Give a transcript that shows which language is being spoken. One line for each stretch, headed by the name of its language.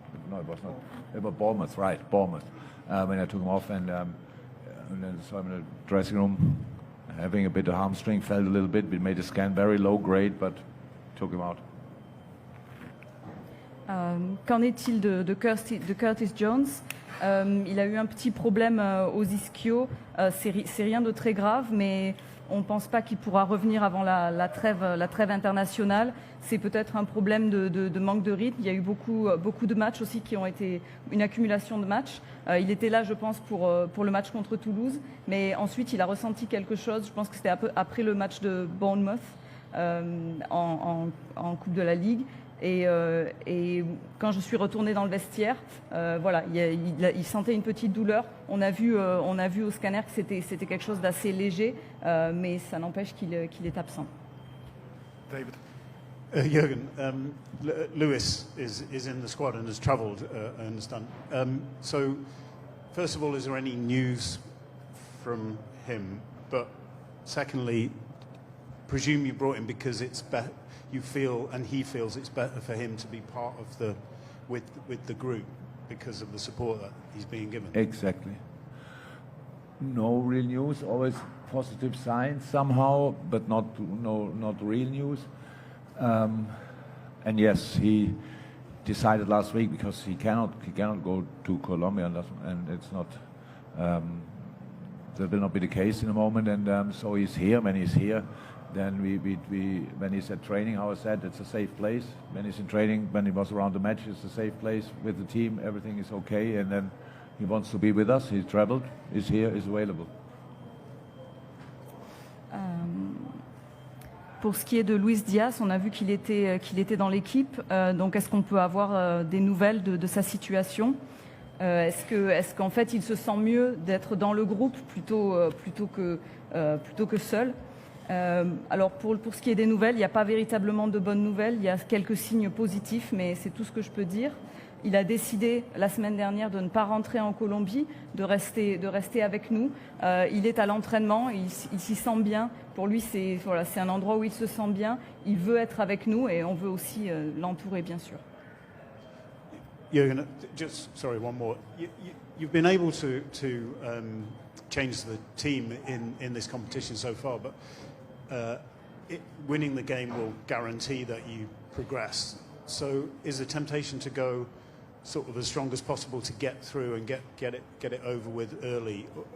English: No, it was not. It was Bournemouth, right, Bournemouth. When I took him off, and then saw him in the dressing room, having a bit of hamstring, felt a little bit. We made a scan, very low grade, but took him out.
French: Qu'en est-il de Curtis Jones? Il a eu un petit problème aux ischios. C'est rien de très grave, mais on ne pense pas qu'il pourra revenir avant la trêve internationale. C'est peut-être un problème de manque de rythme. Il y a eu beaucoup de matchs aussi qui ont été une accumulation de matchs. Il était là, je pense, pour le match contre Toulouse, mais ensuite il a ressenti quelque chose. Je pense que c'était après le match de Bournemouth en Coupe de la Ligue. Et quand je suis retournée dans le vestiaire, voilà, il sentait une petite douleur. On a vu au scanner que c'était quelque chose d'assez léger, mais ça n'empêche qu'il est absent. David.
English: Jurgen, Luis is in the squad and has travelled, I understand. So, first of all, is there any news from him? But secondly, presume you brought him because it's better. You feel, and he feels, it's better for him to be part of with the group because of the support that he's being given. Exactly. No real news. Always positive signs somehow, but not real news. And yes, he decided last week because he cannot go to Colombia, and it's not. That will not be the case in a moment. And so he's here. When he's here, then we when he's at training, how I said, it's a safe place. When he's in training, when he was around the match, it's a safe place with the team. Everything is okay, and then he wants to be with us. He's traveled, is here, is available.
French: Pour ce qui est de Luis Diaz, on a vu qu'il était dans l'équipe. Donc, est-ce qu'on peut avoir des nouvelles de sa situation? Est-ce qu'en fait, il se sent mieux d'être dans le groupe plutôt que seul? Alors, pour ce qui est des nouvelles, il n'y a pas véritablement de bonnes nouvelles. Il y a quelques signes positifs, mais c'est tout ce que je peux dire. Il a décidé la semaine dernière de ne pas rentrer en Colombie, de rester avec nous. Il est à l'entraînement, il s'y sent bien. Pour lui, c'est un endroit où il se sent bien. Il veut être avec nous et on veut aussi l'entourer, bien sûr.
English: Jurgen, just sorry, one more. You've been able to changed the team in this competition so far, but winning the game will guarantee that you progress. So is the temptation to go sort of as strong as possible to get through and get it over with early?